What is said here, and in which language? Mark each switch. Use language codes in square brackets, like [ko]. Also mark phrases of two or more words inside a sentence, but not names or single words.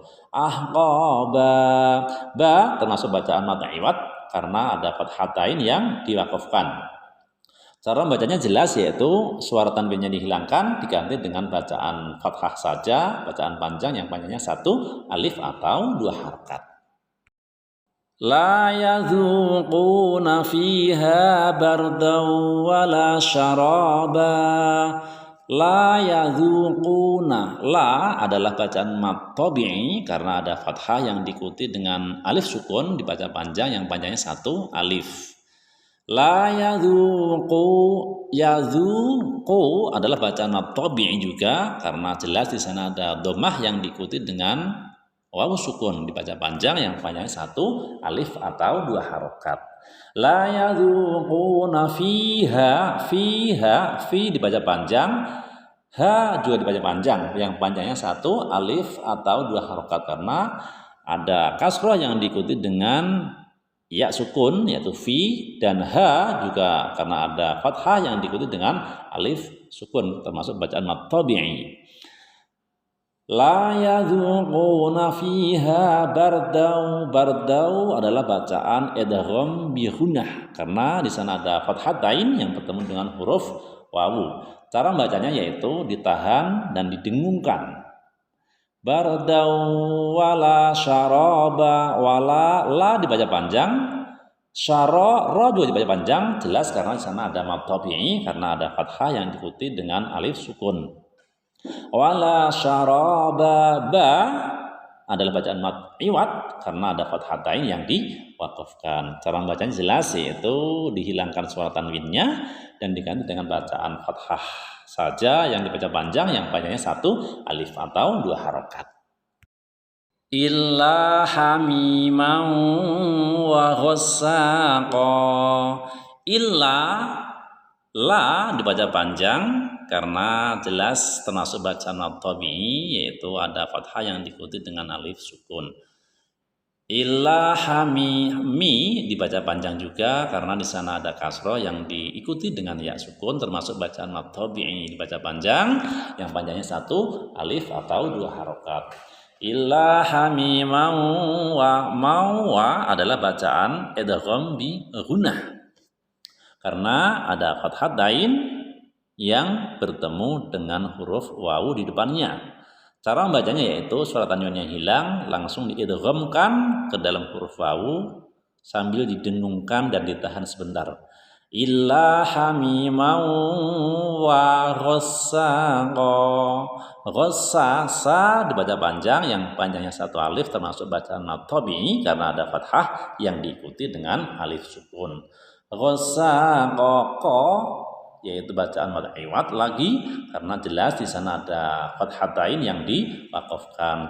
[id] Ahqaba, ba termasuk bacaan mad iwad karena ada fathatain yang diwakafkan. Cara bacanya jelas, yaitu suara tanwinnya dihilangkan diganti dengan bacaan fathah saja, bacaan panjang yang panjangnya 1 alif atau 2 harokat. [ar] لا يذوقون فيها بردا ولا شرابا. لا يذوقون, [id] la adalah bacaan mad tabi'i karena ada fathah yang diikuti dengan alif sukun dibaca panjang yang panjangnya 1 alif. [ar] لا يذوقو, [id] yadzuqu adalah bacaan mad tabi'i juga karena jelas di sana ada dhammah yang diikuti dengan wawu sukun dibaca panjang yang panjangnya 1 alif atau 2 harokat. [ar] لا يذوقون فيها, [id] fiha, fi dibaca panjang, ha juga dibaca panjang yang panjangnya 1 alif atau 2 harokat karena ada kasroh yang diikuti dengan ya sukun yaitu fi, dan ha juga karena ada fathah yang diikuti dengan alif sukun termasuk bacaan mad tabi'i. [ar] لا يذوقون فيها بردا, [id] bardau adalah bacaan idgham bi gunnah karena di sana ada fathatain yang bertemu dengan huruf wawu. Cara bacanya yaitu ditahan dan didengungkan. [ar] بردا ولا شرابا, [id] wala la dibaca panjang, syara ra juga dibaca panjang, jelas karena di sana ada mad tabi'i karena ada fathah yang diikuti dengan alif sukun. [ar] ولا شرابا, [id] ba adalah bacaan mad iwad karena ada fathatain yang diwakafkan. Cara bacanya jelas, yaitu dihilangkan suara tanwinnya dan diganti dengan bacaan fathah saja yang dibaca panjang yang panjangnya 1 alif atau 2 harokat. [ar] إلا حميما وغساقا. [id] Illa, la dibaca panjang karena jelas termasuk bacaan mad tabi'i yaitu ada fathah yang diikuti dengan alif sukun. [ar] إلا حمي, [id] mi dibaca panjang juga karena di sana ada kasroh yang diikuti dengan ya sukun termasuk bacaan mad tabi'i dibaca panjang yang panjangnya 1 alif atau 2 harokat. [ar] إلا حميما و [id] mawa adalah bacaan idgham bi gunnah karena ada fathah dain yang bertemu dengan huruf wawu di depannya. Cara membacanya yaitu suara tanwinnya hilang, langsung diidghamkan ke dalam huruf wawu sambil didengungkan dan ditahan sebentar. [ar] إلا حميما وغساقا. [id] Ghassa, sa dibaca panjang yang panjangnya 1 alif termasuk bacaan mad tabi'i karena ada fathah yang diikuti dengan alif sukun. Ghassaqa yaitu bacaan mad iwad lagi karena jelas di sana ada fathatain yang diwakafkan.